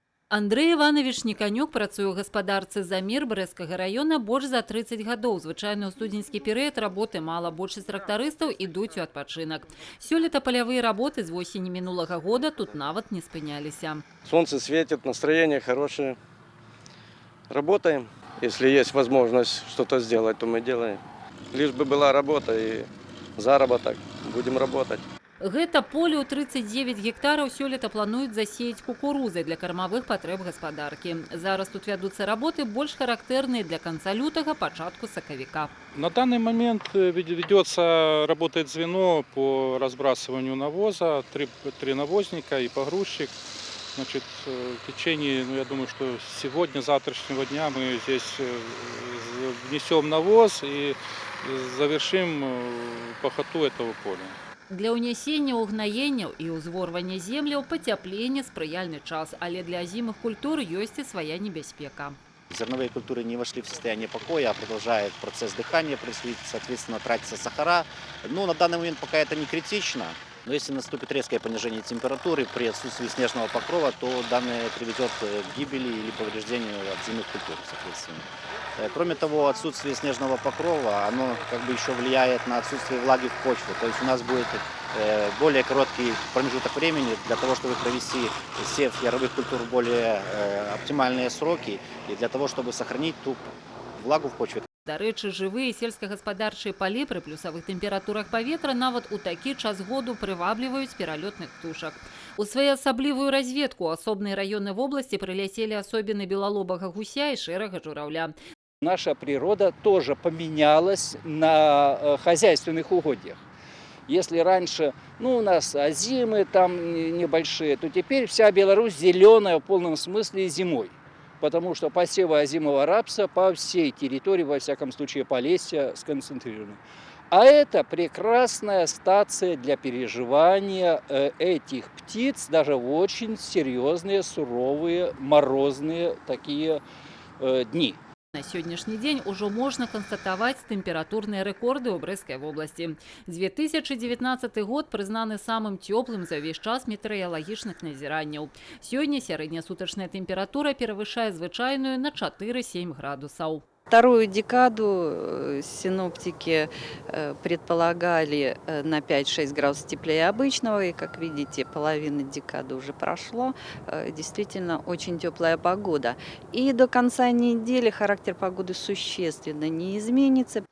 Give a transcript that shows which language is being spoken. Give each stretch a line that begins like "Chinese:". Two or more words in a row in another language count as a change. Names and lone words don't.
Belarusian: Андрэй Іванович Никанюк працуе ў гаспадарцы «За мір» Брэсцкага района больш за 30 гадоў. Звычайна ў студзеньскі перыяд работы мала. Большасць трактарыстаў ідуць у адпачынак. Сёлета палявыя работы з восені мінулага года тут нават не спыняліся.
Russian: Солнце светит, настроение хорошее. Работаем. Если есть возможность что-то сделать, то мы делаем. Лишь бы была работа и заработок. Будем работать.
Belarusian: Гэта поле ў 39 гектараў сёлета плануюць засеяць кукурузай для кармавых патрэб гаспадаркі. Зараз тут вядуцца работы больш характэрныя для канца лютага, пачатку сакавіка.
Russian: На данный момент ведется, работает звено по разбрасыванию навоза, три навозника и погрузчик. Значит, в течение, я думаю, что сегодня, завтрашнего дня мы здесь внесем навоз и завершим пахоту этого поля.
Belarusian: Для ўнясення ўгнаенняў і ўзворвання земляў пацяпленне спрыяльны час, але для азімых культур ёсць і свая небяспека.
Russian: Зерновые культуры не вошли в состояние покоя, а продолжает процесс дыхания происходить, соответственно, тратятся сахара. Но на данный момент пока это не критично. Но если наступит резкое понижение температуры при отсутствии снежного покрова, то данное приведет к гибели или повреждению отзимных культур, соответственно. Кроме того, отсутствие снежного покрова, оно как бы еще влияет на отсутствие влаги в почве. То есть у нас будет более короткий промежуток времени для того, чтобы провести сев яровых культур в более оптимальные сроки и для того, чтобы сохранить ту влагу в почве.
Belarusian: Дарэчы, жывыя сельскагаспадарчыя палі пры плюсавых тэмпературах паветра нават у такі час году прывабліваюць пералётных птушак. У своеасаблівую разведку асобныя раёны вобласці прыляцелі асобіны белалобага гуся і шэрага жураўля.
Russian: Наша природа тоже поменялась на хозяйственных угодьях. Если раньше у нас озимы там небольшие, то теперь вся Беларусь зеленая в полном смысле зимой. Потому что посевы озимого рапса по всей территории, во всяком случае Полесья, сконцентрированы. А это прекрасная стация для переживания этих птиц даже в очень серьезные, суровые, морозные такие дни.
Belarusian: На сённяшні дзень ужо можна канстатаваць тэмпературныя рэкорды ў Брэсцкай вобласці. 2019 год прызнаны самым цёплым за ўвесь час метэаралагічных назіранняў. Сёння сярэднясутачная тэмпература перавышае звычайную на 4-7 градусаў.
Russian: Вторую декаду синоптики предполагали на 5-6 градусов теплее обычного. И, как видите, половина декады уже прошло. Действительно, очень теплая погода. И до конца недели характер погоды существенно не изменится.